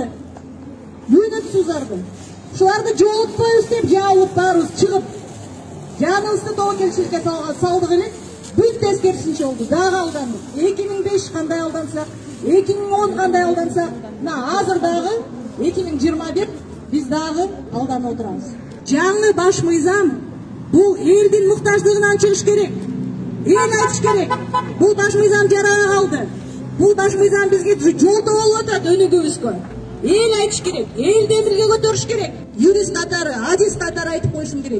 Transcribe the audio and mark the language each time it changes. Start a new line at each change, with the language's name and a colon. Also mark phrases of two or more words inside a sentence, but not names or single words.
Kyrgyz: Мөөнөтсүз узарды. Шуларды жолотпойбуз деп жабылып барыбыз чыгып, жаныбызды тобокелчиликке салдык элек. Бүт тескерисинче болду. Дагы алдандык. 2005 кандай алдансак, 2010 кандай алдансак, мына азыр дагы 2021 биз дагы алданып отурабыз. Жаңы баш мыйзам бул элдин муктаждыгынан чыгыш керек. Эл айтыш керек. Бул баш мыйзам жарана калды. Бул баш мыйзам бизге жолдо болуп атат өнүгүүбүзгө. Эл айтыш керек. Элди эмирге көтөрүш керек. Юрист катары, адис катары айтып койушум керек.